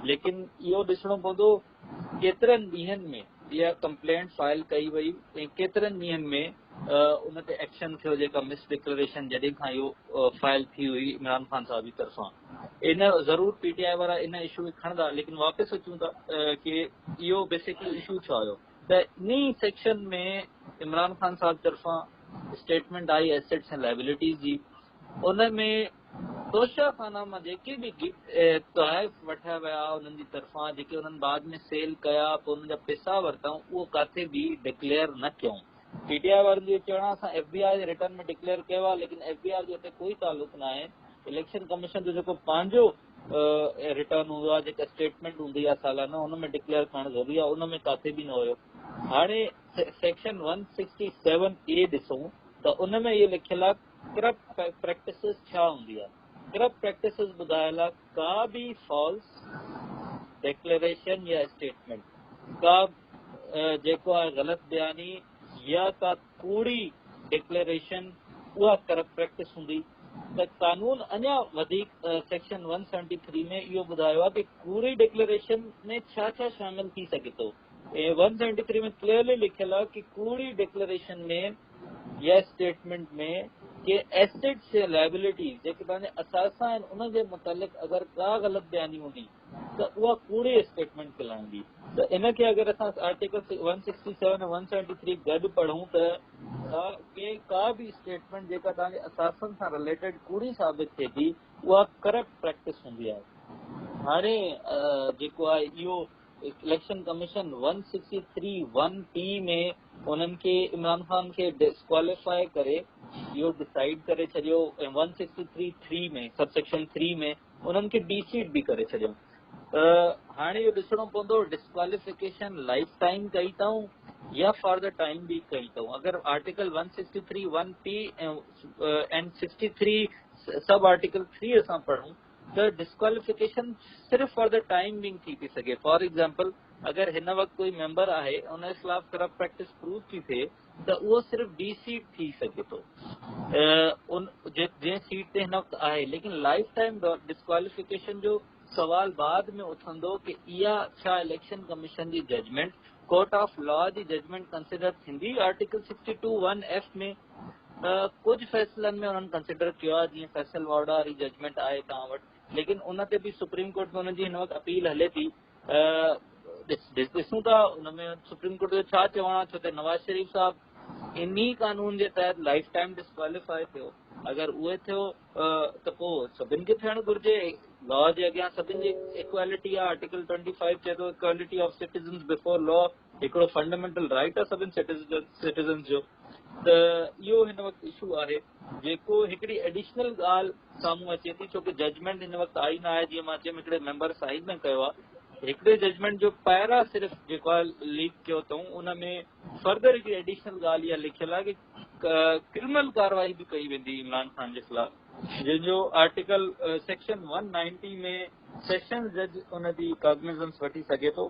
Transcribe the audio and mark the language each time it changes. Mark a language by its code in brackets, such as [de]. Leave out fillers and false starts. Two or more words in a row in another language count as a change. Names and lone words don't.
[sd] लेकिन इहो ॾिसणो पवंदो केतिरनि ॾींहंनि में इहा [en] complaint file [sd] कई वई ऐं केतिरनि ॾींहंनि में उन ते एक्शन थियो जेका [en] mis declaration [sd] जॾहिं खां इहो फाइल थी हुई इमरान खान साहब जी तरफ़ां। इन ज़रूर PTI वारा इन इशू खे खणंदा। लेकिन वापसि अचूं था कि इहो बेसिकली इशू छा हुयो त इन सेक्शन में इमरान खान साहब तरफ़ां स्टेटमेंट आई एसेट्स ऐं लाइबिलिटीज़ जी। उन में तोशा खाना मां जेके बि तोहफ़ वठिया विया उन्हनि जी तरफ़ां, जेके उन्हनि बाद में सेल कया, पोइ उन्हनि जा पैसा वरितऊं, उहो किथे बि डिक्लेयर न कयूं। PTI वारनि जो चवण असां FBI जे रिटर्न में डिक्लेयर कयो आहे, लेकिन FBI जो हिते कोई तालुक न आहे। इलेक्शन कमीशन जो जेको पंहिंजो रिटर्न हूंदो आहे, जेका स्टेटमेंट हूंदी आहे सालाना, हुन में डिक्लेयर करणु ज़रूरी आहे, उन में किथे बि न हुयो। हाणे सेक्शन 167A ॾिसूं त उन में इहो लिखियलु आहे [en] corrupt practices [sd] छा हूंदी आहे। [en] corrupt practices [sd] ॿुधायल आहे का बि [en] false declaration [sd] या स्टेटमेंट, का जेको आहे ग़लति बयानी या का कूड़ी डिक्लेरेशन, उहा [en] corrupt practice [sd] हूंदी। त कानून अञा वधीक सेक्शन 173 में इहो ॿुधायो आहे कि कूड़ी डिक्लेरेशन में छा छा शामिल थी सघे थो। ऐं 173 में क्लियरली लिखियलु आहे कि कूड़ी डिक्लेरेशन में या स्टेटमेंट में कि एसेट्स या लाइबिलिटीज़ जेके तव्हांजे असासा आहिनि उन जे मुतालिक़ अगरि का ग़लति बयानी हूंदी त उहा कूड़ी स्टेटमेंट कहलाईंदी। त इनखे अगरि असां आर्टिकल 167 ऐं 173 गॾु पढ़ूं त का बि स्टेटमेंट जेका तव्हांजे असासनि सां रिलेटेड कूड़ी साबित थिए थी उहा [en] corrupt practice [sd] हूंदी आहे। हाणे जेको आहे इहो इलेक्शन कमीशन 163(1)P में उन्हनि खे इमरान खान खे डिस्क्वालीफाई करे इहो डिसाइड करे छॾियो। ऐं 163(3) में [en] sub section 3 [sd] में उन्हनि खे डीसीट बि करे छॾियो। हाणे इहो ॾिसणो पवंदो [en] disqualification life time [sd] कई अथऊं या [en] for the time [sd] बि कई अथऊं। अगरि आर्टिकल 163(1)P ऐं 63 [en] sub article 3 [sd] असां पढ़ूं त डिस्क्वालिफिकेशन सिर्फ़ [en] for the time being [sd] थी सघे। [en] for example [sd] अगरि हिन वक़्तु कोई मेंबर आहे उन जे ख़िलाफ़ [en] corrupt practice prove [sd] थी थिए त उहो सिर्फ़ डीसीट थी सघे थो जंहिं सीट ते हिन वक़्तु आहे। लेकिन [en] life time disqualification [sd] जो सवाल बाद में उथंदो कि इहा छा इलेक्शन कमीशन जी जजमेंट [en] court of law [sd] जी जजमेंट कंसिडर थींदी। आर्टिकल 62(1)F में कुझु फ़ैसिलनि में उन्हनि कंसिडर कयो आहे, जीअं फैसल वार्डा वारी जजमेंट आहे तव्हां वटि, लेकिन उन ते बि सुप्रीम कोर्ट में हुनजी हिन वक़्तु अपील हले थी। ॾिसूं था उन में सुप्रीम कोर्ट जो छा चवणु आहे, छो त नवाज़ शरीफ़ साहब इन्ही कानून जे तहत [en] life time disqualify [sd] थियो। अगरि उहे थियो त पोइ सभिनि खे थियणु घुरिजे। लॉ जे अॻियां सभिनि जी इक्वालिटी आहे। आर्टिकल 25 चए थो [en] equality of citizens before law, [sd] हिकिड़ो [en] fundamental right [sd] आहे सभिनि सिटीज़न्स जो। त इहो हिन वक़्तु इशू आहे जेको हिकिड़ी एडिशनल ॻाल्हि साम्हूं अचे थी, छो कि जजमेंट हिन वक़्तु आई न आहे। जीअं मां चयुमि हिकिड़े मेंबर साइन न कयो आहे, हिकिड़े जजमेंट जो पहिरां सिर्फ़ जेको आहे लीक कयो अथऊं उन में फर्दर हिकिड़ी एडिशनल ॻाल्हि इहा लिखियलु आहे कि क्रिमिनल कार्रवाई बि कई वेंदी इमरान खान जे ख़िलाफ़, जंहिंजो [en] article section 190 [sd] में [en] session judge [sd] उनजी कॉग्निजेंस वठी सघे थो।